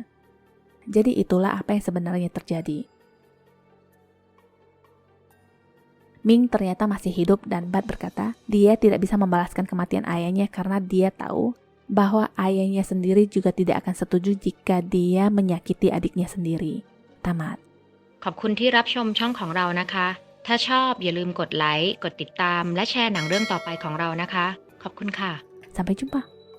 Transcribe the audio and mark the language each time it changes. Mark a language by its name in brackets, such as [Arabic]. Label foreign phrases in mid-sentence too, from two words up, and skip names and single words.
[Indonesian] Jadi itulah apa yang sebenarnya terjadi. Ming ternyata masih hidup dan Bat berkata dia tidak bisa membalaskan kematian ayahnya karena dia tahu bahwa ayahnya sendiri juga tidak akan setuju jika dia menyakiti adiknya sendiri. Tamat. [Thai] ขอบคุณที่รับชมช่องของเรานะคะ ถ้าชอบอย่าลืมกดไลค์ กดติดตาม และแชร์หนังเรื่องต่อไปของเรานะคะ ขอบคุณค่ะ [Indonesian] Sampai jumpa.